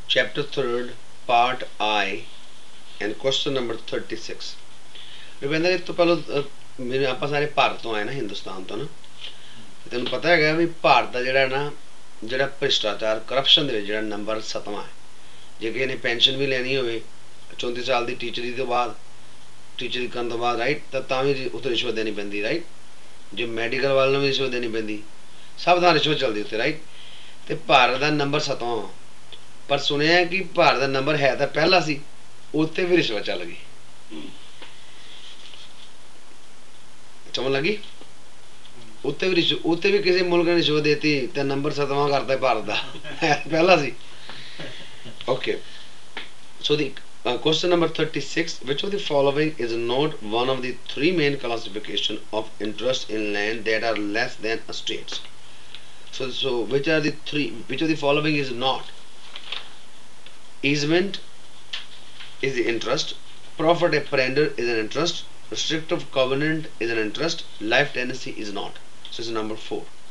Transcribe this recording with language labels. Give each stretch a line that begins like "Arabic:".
English: chapter 3rd, part I, and question number 36.
Punjabi: Ravinder ਇਸ ਤੋਂ ਪਹਿਲਾਂ ਮੇਰੇ ਆਪਾਂ ਸਾਰੇ ਭਾਰਤ ਤੋਂ ਆਏ ਨਾ, ਹਿੰਦੁਸਤਾਨ ਤੋਂ ਨਾ, ਤੈਨੂੰ ਪਤਾ ਹੈਗਾ ਵੀ ਭਾਰਤ ਦਾ ਜਿਹੜਾ ਭ੍ਰਿਸ਼ਟਾਚਾਰ ਕਰਪਸ਼ਨ ਦੇ ਵਿੱਚ ਜਿਹੜਾ ਨੰਬਰ 7ਵਾਂ ਹੈ। ਜੇ ਕਿਸੇ ਨੇ ਪੈਨਸ਼ਨ ਵੀ ਲੈਣੀ ਹੋਵੇ 34 ਸਾਲ ਦੀ ਟੀਚਰੀ ਤੋਂ ਬਾਅਦ, ਟੀਚਰੀ ਕਰਨ ਤੋਂ ਬਾਅਦ, ਰਾਈਟ, ਤਾਂ ਵੀ ਉੱਥੇ ਰਿਸ਼ਵਤ ਦੇਣੀ ਪੈਂਦੀ, ਰਾਈਟ। ਜੇ ਮੈਡੀਕਲ ਵਾਲਿਆਂ ਨੂੰ ਵੀ ਰਿਸ਼ਵਤ ਦੇਣੀ ਪੈਂਦੀ, ਸਭ ਦਾ ਰਿਸ਼ਵਤ ਚੱਲਦੀ ਉੱਥੇ, ਰਾਈਟ। ਤੇ ਭਾਰਤ ਦਾ ਨੰਬਰ 7ਵਾਂ, ਪਰ ਸੁਣਿਆ ਕਿ ਭਾਰਤ ਦਾ ਨੰਬਰ ਹੈ ਤਾਂ ਪਹਿਲਾ ਸੀ, ਉੱਥੇ ਵੀ ਰਿਸ਼ਵਤ ਚੱਲ ਗਈ। ਸਮਝ ਲੱਗੀ? ਉੱਥੇ ਵੀ ਕਿਸੇ ਮੁਲਕ ਨੇ ਰਿਸ਼ਵਤ ਦੇਤੀ ਤੇ ਨੰਬਰ 7ਵਾਂ ਕਰਤਾ ਭਾਰਤ ਦਾ, ਪਹਿਲਾ ਸੀ।
English: Okay, so the question number 36, which of the following is not one of the three main classification of interest in land that are less than estates? So which of the following is not? Easement is the interest, profit apprender is an interest, restrictive covenant is an interest, life tenancy is not. So it's number 4.